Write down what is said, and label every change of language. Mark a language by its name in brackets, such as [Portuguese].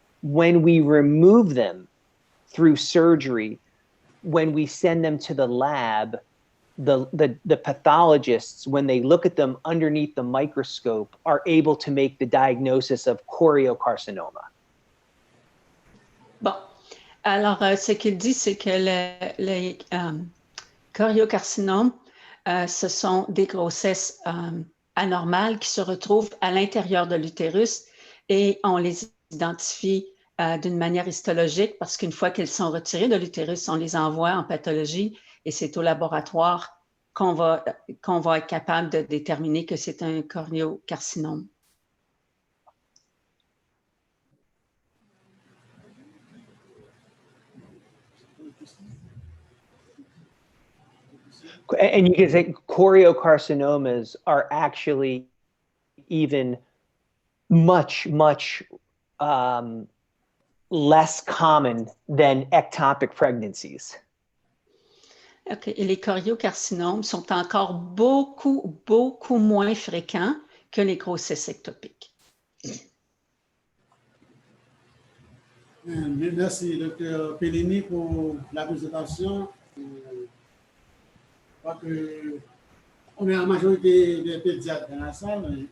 [English] When we remove them through surgery, when we send them to the lab, the pathologists, when they look at them underneath the microscope, are able to make the diagnosis of choriocarcinoma. [French] Bon, alors ce qu'il dit, c'est que les choriocarcinomes, ce sont des grossesses anormales qui se retrouvent à l'intérieur de l'utérus et on les identifie d'une manière histologique parce qu'une fois qu'elles sont retirées de l'utérus, on les envoie en pathologie et c'est au laboratoire qu'on va être capable de déterminer que c'est un choriocarcinome. [English] And you can say choriocarcinomas are actually even much less common than ectopic pregnancies. Okay. [French] Et les choriocarcinomes sont encore beaucoup moins fréquents que les grossesses ectopiques. Merci, Dr. Pellini, pour la présentation. Je crois qu'on est la majorité des pédiatres dans la salle.